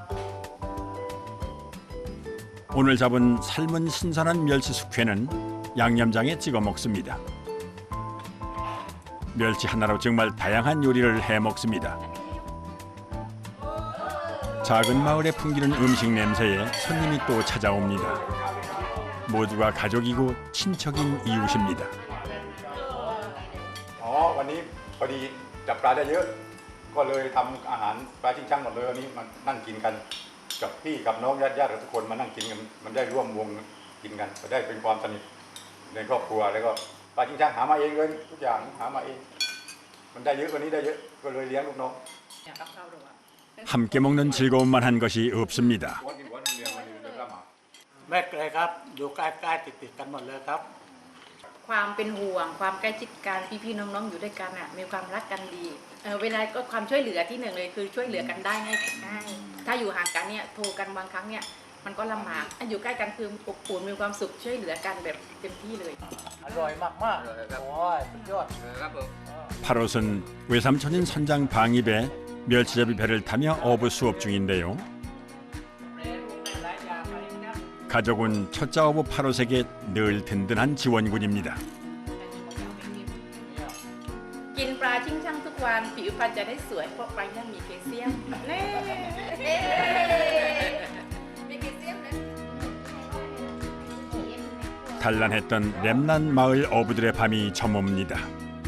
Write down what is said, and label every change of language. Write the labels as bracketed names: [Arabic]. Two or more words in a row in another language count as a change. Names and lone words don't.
[Korean] 오늘 잡은 삶은 신선한 멸치 숙회는 양념장에 찍어 먹습니다. 멸치 하나로 정말 다양한 요리를 해 먹습니다. 작은 마을에 풍기는 음식 냄새에 손님이 또 찾아옵니다. 모두가 가족이고 친척인 이웃입니다. [Thai] อ๋อวันนี้พอดีจับปลาได้เยอะก็เลยทำอาหารปลาชิงช่างหมดเลยวันนี้มานั่งกินกันกับพี่กับน้องญาติทุกคนมานั่งกินกันมันได้ร่วมวงกินกันก็ได้เป็นความสนิทในครอบครัวแล้วก็ปลาชิงช่างหามาเองเลยทุกอย่างหามาเองมันได้เยอะกว่านี้ได้เยอะก็เลยเลี้ยงลูกน้อง อย่างกับข้าวหรือว่าแต่ [Korean] 함께 먹는 즐거움만 한 것이 없습니다. [Thai] แม่เลยครับอยู่ใกล้ๆติดๆกันหมดเลยครับ ความเป็นห่วงความใกล้ชิดกันพี่ๆน้องๆอยู่ด้วยกันอ่ะมีความรักกันดีเวลาก็ความช่วยเหลือที่หนึ่งเลยคือช่วยเหลือกันได้ง่ายถ้าอยู่ห่างกันเนี่ยโทรกันบางครั้งเนี่ยมันก็ลำบากอยู่ใกล้กันคืออบอุ่นมีความสุขช่วยเหลือกันแบบเต็มที่เลย อร่อยมากๆโอ้ยสุดยอด [Korean] 파롯은 외삼촌인 선장 방입에 멸치잡이 배를 타며 어부 수업 중인데요. 가족은 첫자 어부 파롯에게 늘 든든한 지원군입니다. [Thai] กินปลาชิงช่างทุกวันผิวพรรณจะได้สวยเพราะปลาย่างมีแคลเซียมเน่มีแคลเซียมนะ [Korean] 단란했던 렘난 마을 어부들의 밤이 저멉니다.